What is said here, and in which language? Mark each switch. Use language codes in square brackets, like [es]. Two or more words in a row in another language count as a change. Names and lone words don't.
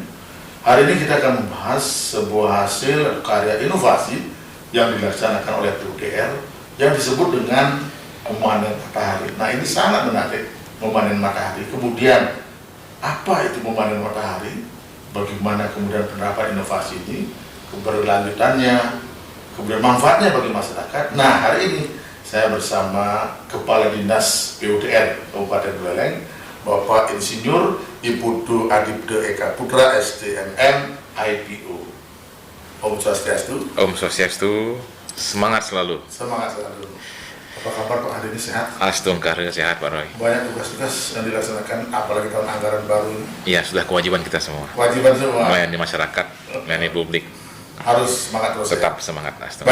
[id] Hari ini kita akan membahas sebuah hasil karya inovasi yang dilaksanakan oleh PUDR yang disebut dengan memanen matahari. Nah, ini sangat menarik, memanen matahari. Kemudian apa itu memanen matahari? Bagaimana kemudian penerapan inovasi ini, keberlanjutannya, kemudian manfaatnya bagi masyarakat. Nah, hari ini saya bersama Kepala Dinas PUDR Kabupaten Buleleng, Bapak Insinyur Ibu Du Adibde Eka Putra SDMM IPO. Om Swastiastu. Om Swastiastu, semangat selalu. Semangat selalu. Apa kabar Pak, hari ini sehat? Astungkar sehat Pak Roy. Banyak tugas-tugas yang dilaksanakan, apalagi tahun anggaran baru ini. Iya, sudah kewajiban kita semua. Kewajiban semua. Melayani masyarakat, melayani publik. Harus semangat terus. Tetap semangat Astungkar.